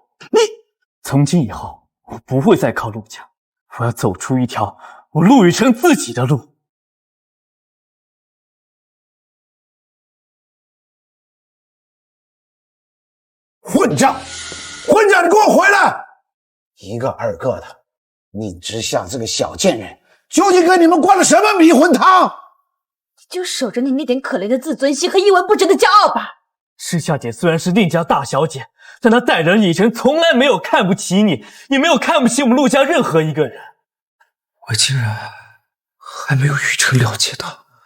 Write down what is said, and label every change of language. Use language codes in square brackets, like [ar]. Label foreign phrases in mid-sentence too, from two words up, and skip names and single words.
[zh] 從今以後，我不會再靠陸家，我要走出一條我陸羽成自己的路。混賬！混賬！你給我回來！一個二個的，寧之夏這個小賤人，究竟給你們灌了什麼迷魂湯？就守着你那點可憐的自尊心和一文不值的驕傲吧。施夏姐雖然是寧家大小姐，但她待人以誠，從來沒有看不起你，也沒有看不起我們陸家任何一個人。我竟然還沒有雨成了解到。